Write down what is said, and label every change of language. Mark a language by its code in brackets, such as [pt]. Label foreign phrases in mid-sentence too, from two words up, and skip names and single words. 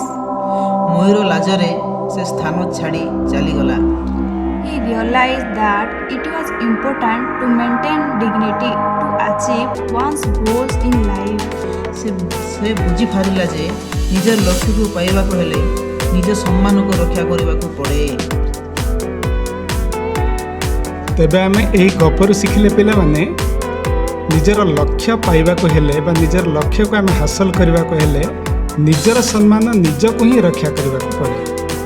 [or] ମୟୂର ଲାଜରେ ସେ ସ୍ଥାନ ଛାଡ଼ି ଚାଲିଗଲା। [en] He realized that it was important to maintain dignity to achieve one's goals in life. [or] ସେ ବୁଝିପାରିଲା ଯେ ନିଜର ଲକ୍ଷ୍ୟକୁ ପାଇବାକୁ ହେଲେ ନିଜ ସମ୍ମାନକୁ ରକ୍ଷା କରିବାକୁ ପଡ଼େ। ତେବେ ଆମେ ଏହି ଗପରୁ ଶିଖିଲେ ପିଲାମାନେ ନିଜର ଲକ୍ଷ୍ୟ ପାଇବାକୁ ହେଲେ ବା ନିଜର ଲକ୍ଷ୍ୟକୁ ଆମେ ହାସଲ କରିବାକୁ ହେଲେ ନିଜର ସମ୍ମାନ ନିଜକୁ ହିଁ ରକ୍ଷା କରିବାକୁ ପଡ଼େ।